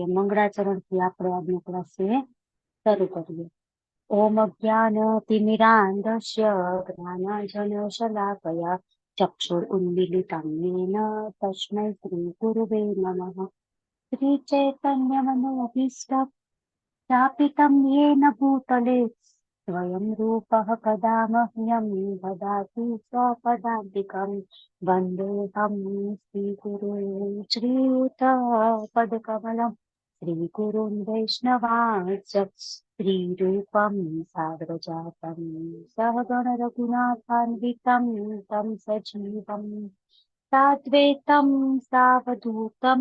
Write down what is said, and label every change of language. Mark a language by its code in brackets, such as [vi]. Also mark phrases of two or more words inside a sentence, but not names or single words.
[gu] મંગળાચરણથી આપણે આજનો ક્લાસ શરૂ કરીએ. [sa] ઓમ જ્ઞાન તિમિરાંધસ્ય જ્ઞાનાંજન શલાકયા ચક્ષુર ઉન્મીલિતં येन તસ્મૈ શ્રી ગુરુવે નમઃ. શ્રી ચૈતન્ય મનોભીષ્ટં સ્થાપિतं येन भूतले स्वयं रूपः कदा मह्यं ददाति स्वपदान्तिकं वन्देऽहं श्रीगुरुं श्रीयुतपदकमलं श्रीगुरुं वैष्णवांश्च श्रीरूपं साग्रजातं सहगण रघुनाथान्वितं तं सजीवं साद्वैतं सावधूतं